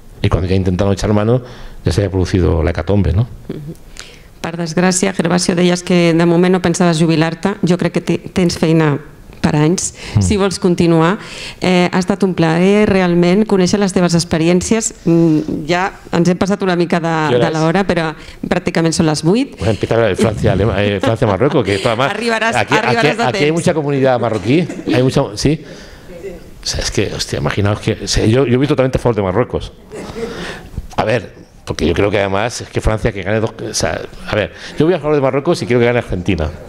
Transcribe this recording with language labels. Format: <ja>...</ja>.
<es>Y cuando ya intentaron echar mano, ya se había producido la hecatombe, ¿no?</es> <ca>Per desgràcia, Gervasio, deies que de moment no pensaves jubilar-te. Jo crec que tens feina per anys, si vols continuar. Ha estat un plaer realment conèixer les teves experiències. Ja ens hem passat una mica de l'hora, però pràcticament són les 8.</ca> <es>Voy a empezar a Francia-Marruecos, que además aquí hay mucha comunidad marroquí. Hay mucha, ¿sí? O sea, es que, hostia, imaginaos que... O sea, yo voy totalmente a favor de Marruecos. A ver, porque yo creo que además es que Francia que gane 2... O sea, a ver, yo voy a favor de Marruecos y quiero que gane Argentina.</es>